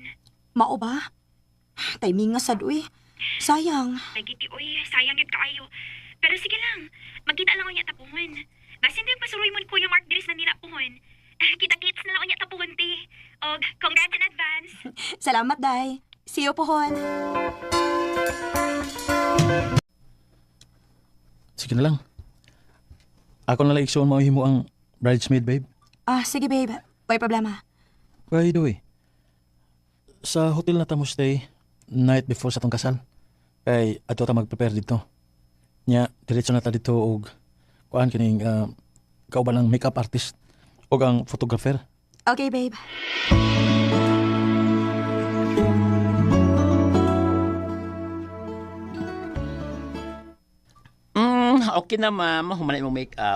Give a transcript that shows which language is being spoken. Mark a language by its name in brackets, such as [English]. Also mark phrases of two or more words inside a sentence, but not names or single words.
[Cebuano] Mao ba? Timing nga sad, uy. Sayang. Nagiti oy, sayang gid kaayo. Pero sige lang, magkita lang unya tapuhon. Basin din pasuroy mo ni Kuya Mark diris Manila puhon. Kita-kits na lang unya tapuhon ti. [English] Og congrats in advance. [Cebuano] Salamat, [English] Day. See you, [Cebuano] pohon. Sige na lang. Ako na lang iksuon mahimo ang bridesmaid, babe. Sige, babe. May problema. [English] By the way, [Cebuano] sa hotel na ta mo [English] stay night before [Cebuano] sa tong kasal. Kay ato ta mag-prepare dito. Nya, diretso na ta dito og kuan kining kauban ng [English] makeup artist [Cebuano] og ang photographer. [English] Okay, babe. [Cebuano] Okay na, ma'am. Humanay mong make-up.